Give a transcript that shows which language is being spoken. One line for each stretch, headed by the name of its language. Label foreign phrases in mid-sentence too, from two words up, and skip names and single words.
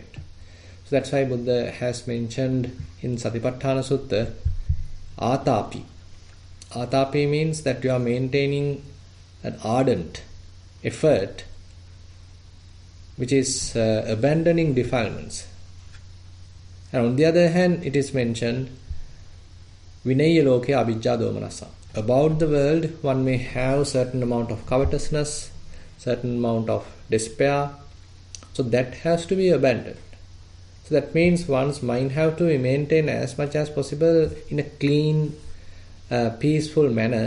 English: So that's why Buddha has mentioned in Satipatthana Sutta, Atapi. Atapi means that you are maintaining an ardent effort which is abandoning defilements. And on the other hand, it is mentioned
Pali: Vinaya loke abhijja domanasa.
English: About the world, one may have certain amount of covetousness, certain amount of despair. So that has to be abandoned. So that means one's mind have to be maintained as much as possible in a clean, peaceful manner.